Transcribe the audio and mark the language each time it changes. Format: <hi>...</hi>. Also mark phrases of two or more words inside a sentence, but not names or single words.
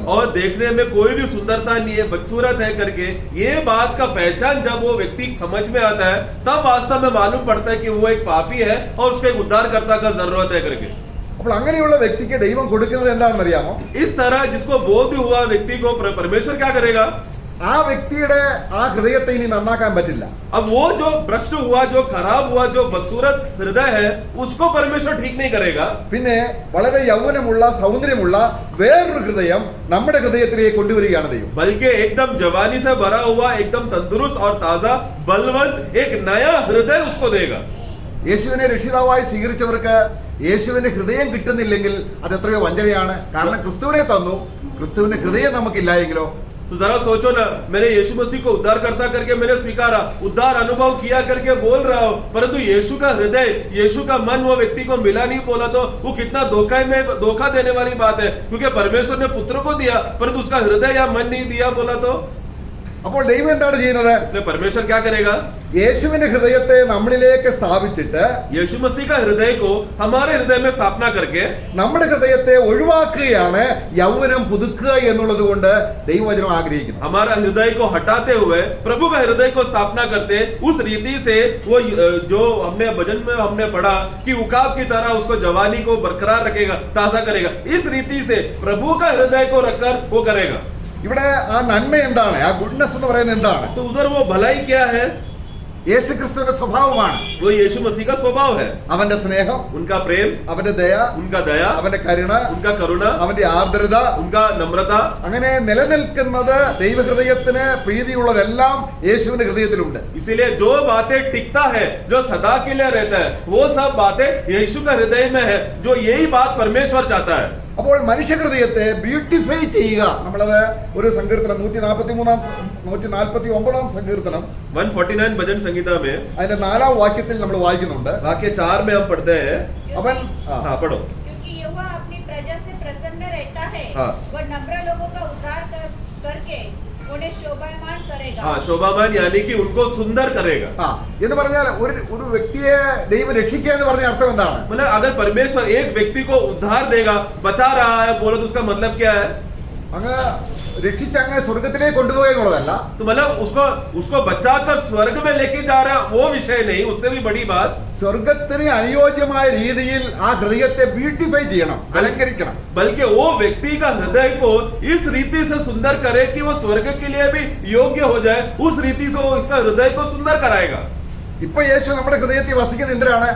<hi>और देखने में कोई भी सुंदरता नहीं है, बदसूरत है करके ये बात का पहचान जब वो व्यक्ति समझ में आता है, तब वास्तव में मालूम पड़ता है कि वो एक पापी है और उसको एक उद्धारकर्ता का जरूरत है करके.</hi> <ml>അപ്പോൾ അങ്ങനെയുള്ള വ്യക്തിക്ക് ദൈവം കൊടുക്കുന്നത് എന്താണെന്ന് അറിയാമോ?</ml> <hi>इस तरह जिसको बोध हुआ व्यक्ति को परमेश्वर क्या करेगा,</hi> <ml>ആ വ്യക്തിയുടെ ആ ഹൃദയത്തെ ഇനി നന്നാക്കാൻ പറ്റില്ല.</ml> <hi>अब वो जो भ्रष्ट हुआ, जो खराब हुआ, जो बदसूरत हृदय है, उसको परमेश्वर ठीक नहीं करेगा.</hi> <ml>പിന്നെ വളരെ യൗവനമുള്ള സൗന്ദര്യമുള്ള വേറൊരു ഹൃദയം നമ്മുടെ ഹൃദയത്തിലേക്ക് കൊണ്ടുവരികയാണ് ദൈവം.</ml> <hi>बल्कि एकदम जवानी से भरा हुआ, एकदम तंदुरुस्त और ताजा बलवंत एक नया हृदय उसको देगा.</hi> <ml>യേശുവിനെ രക്ഷിതാവായി സ്വീകരിച്ചവർക്ക് യേശുവിന്റെ ഹൃദയം കിട്ടുന്നില്ലെങ്കിൽ അത് എത്രയോ വഞ്ചനയാണ്. കാരണം ക്രിസ്തുവിനെ തന്നു, ക്രിസ്തുവിന്റെ ഹൃദയം നമുക്കില്ല എങ്കിലോ?</ml> <hi>तो जरा सोचो ना, मैंने यीशु मसीह को उद्धारकर्ता करके मैंने स्वीकारा, उद्धार अनुभव किया करके बोल रहा हूं, परंतु यीशु का हृदय, यीशु का मन वो व्यक्ति को मिला नहीं, बोला तो वो कितना धोखा देने वाली बात है. क्योंकि परमेश्वर ने पुत्र को दिया परंतु उसका हृदय या मन नहीं दिया, बोला तो</hi> <ml>അപ്പോൾ ദൈവം എന്താണ് ചെയ്യുന്നത്?</ml> <hi>इसलिए परमेश्वर क्या करेगा?</hi> <ml>യേശുവിന്റെ ഹൃദയത്തെ നമ്മളിലേക്ക് സ്ഥാപിച്ചിട്ട്</ml> <hi>यीशु मसीह का हृदय को हमारे हृदय में स्थापना करके</hi> <ml>നമ്മുടെ ഹൃദയത്തെ ഒഴിവാക്കുകയാണ് യൗവനം പുതുക്കുക എന്നുള്ളത് കൊണ്ട് ദൈവവചനം ആഗ്രഹിക്കുന്നു.</ml> <hi>हमारा हृदय को हटाते हुए प्रभु का हृदय को स्थापना करते, उस रीति से वो जो हमने भजन में हमने पढ़ा कि उकाब की तरह उसको जवानी को बरकरार रखेगा, ताजा करेगा, इस रीति से प्रभु का हृदय को रखकर वो करेगा.</hi> <ml>ഇവിടെ ആ നന്മ എന്താണ്? ആ ഗുഡ്നെസ് എന്ന് പറയുന്നത് എന്താണ്?</ml> <hi>तो उधर वो भलाई क्या है?</hi> <ml>യേശു ക്രിസ്തുവിന്റെ സ്വഭാവമാണ്.</ml> <hi>वो यीशु मसीह का स्वभाव है.</hi> <ml>അവന്റെ സ്നേഹം,</ml> <hi>उनका प्रेम,</hi> <ml>അവന്റെ ദയ,</ml> <hi>उनका दया,</hi> <ml>അവന്റെ കരുണ,</ml> <hi>उनका करुणा,</hi> <ml>അവന്റെ ആർദ്രത,</ml> <hi>उनका नम्रता,</hi> <ml>അങ്ങനെ നിലനിൽക്കുന്നത് ദൈവഹൃദയത്തിന് പ്രീതിയുള്ളതെല്ലാം യേശുവിന്റെ ഹൃദയത്തിലുണ്ട്.</ml> <hi>इसीलिए जो बातें टिकता है, जो सदा के लिए रहता है, वो सब बातें यीशु का हृदय में है. जो यही बात परमेश्वर चाहता है.</hi> <ml>അപ്പോൾ മനുഷ്യഹൃദയത്തെ ബ്യൂട്ടിഫൈ ചെയ്യുക, നമ്മളത് ഒരു സങ്കീർത്തനം 149 സങ്കീർത്തനം</ml> <hi>149 भजन संहिता में</hi> <ml>അതിന്റെ 4-ാം വാക്യത്തിൽ നമ്മൾ വായിക്കുന്നുണ്ട്.</ml> <hi>वाक्य 4 में हम पढ़ते हैं.</hi> <ml>അവൻ</ml> <hi>हाँ पढ़ो. क्योंकि यहोवा अपनी प्रजा से प्रसन्न रहता है. हाँ. वह नम्र लोगों का उद्धार करके उन्हें शोभायमान करेगा. हाँ, शोभामान यानी कि उनको सुंदर करेगा.</hi> <ml>ആ എന്ന് പറഞ്ഞാൽ ഒരു വ്യക്തിയെ ദൈവം രക്ഷിക്കുക എന്ന് പറഞ്ഞ അർത്ഥം എന്താണ്?</ml> <hi>मतलब अगर परमेश्वर एक व्यक्ति को उद्धार देगा, बचा रहा है, बोलो तो उसका मतलब क्या है?</hi> <ml>അങ്ങ് രക്ഷിച്ച് അങ്ങ് സ്വർഗത്തിലേക്ക് കൊണ്ടുപോകുക എന്നുള്ളതല്ല.</ml> <hi>तो मतलब उसको बचाकर स्वर्ग में लेके जा रहा है, वो विषय नहीं, उससे भी बड़ी बात.</hi> <ml>സ്വർഗത്തിന് അനുയോജ്യമായ രീതിയിൽ ആ ഹൃദയത്തെ ബ്യൂട്ടിഫൈ ചെയ്യണം, അലങ്കരിക്കണം.</ml> <hi>बल्कि वो व्यक्ति का हृदय को इस रीति से सुंदर करे कि वो स्वर्ग के लिए भी योग्य हो जाए. उस रीति से वो इसका हृदय को सुंदर कराएगा.</hi> <ml>ഇപ്പൊ യേശു നമ്മുടെ ഹൃദയത്തിൽ വസിക്കുന്നത് എന്തിനാണ്?</ml>